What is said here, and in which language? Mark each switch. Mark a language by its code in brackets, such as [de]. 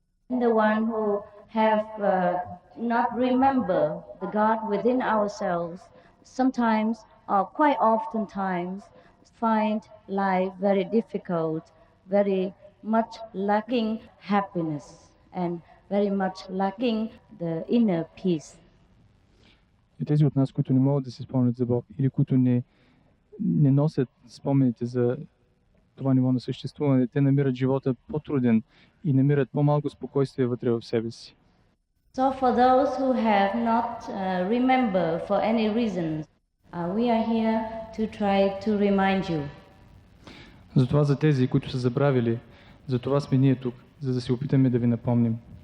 [en] The one who have not remember the God within ourselves, sometimes or quite often times find life very difficult, very much lacking happiness, and very much lacking the inner peace. [bg] И тези от нас, които не могат да си спомнят за Бог или които не носят спомените за това ниво на съществуване, те намират живота по-труден и намират по-малко спокойствие вътре в себе си. [en] So for those who have not remembered for any reason, we are here to try to remind you. [bg] Затова за тези, които са забравили, за това сме ние тук, за да се опитаме да ви напомним.